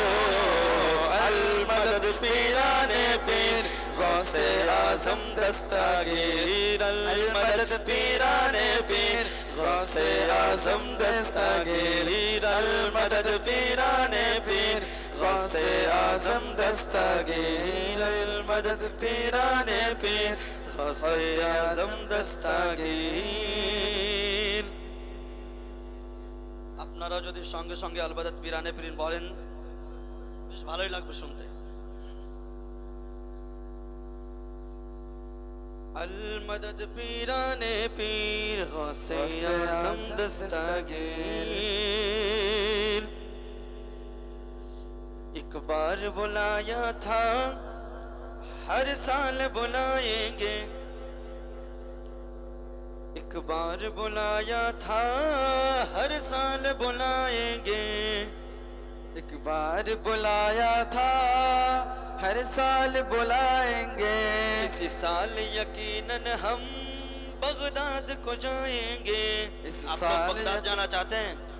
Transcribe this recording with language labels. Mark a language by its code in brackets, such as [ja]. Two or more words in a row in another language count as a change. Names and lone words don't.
[ur] المدد پیران پیر غوث اعظم دستگیر المدد پیران پیر غوث اعظم دستگیر المدد پیران پیر غوث اعظم دستگیر المدد پیران پیر غوث اعظم [bn] دستگیر আপনারা যদি সঙ্গে সঙ্গে আলবাদাত [ur] پیرانِ پیر [bn] বলেন বেশ ভালোই লাগবে শুনতে [ur] المدد پیران پیر غوث اعظم دستگیر ایک بار بلایا تھا ہر سال بلائیں گے ایک بار بلایا تھا ہر سال بلائیں گے ایک بار بلایا تھا ہر سال بلائیں گے اسی سال یقیناً ہم بغداد کو جائیں گے اس سال آپ بغداد جانا چاہتے ہیں